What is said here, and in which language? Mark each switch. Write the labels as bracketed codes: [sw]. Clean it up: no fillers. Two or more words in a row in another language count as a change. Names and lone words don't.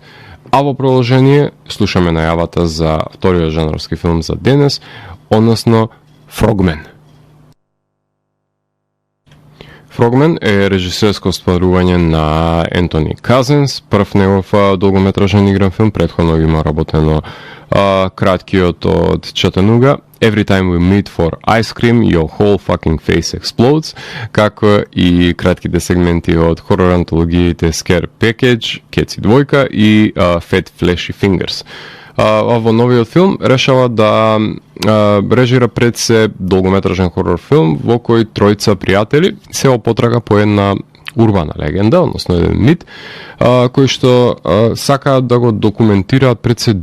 [mk] А во продолжение слушаме најавата за вториот жанровски филм за денес, односно Frogman. Frogman е режисерско остварување на Ентони Казенс, прв негов долгометражен игран филм, претходно има работено краткиот од Chattanooga, Every Time We Meet for Ice Cream, Your Whole Fucking Face Explodes, како и кратките сегменти од хорор антологиите Scare Package, Кеци двојка и Fat Flashy Fingers. Во новиот филм решава да режира пред се долгометражен хорор филм во кој тројца пријатели се во потрага по една урбана легенда, односно еден мит, кој што сакаат да го документираат пред се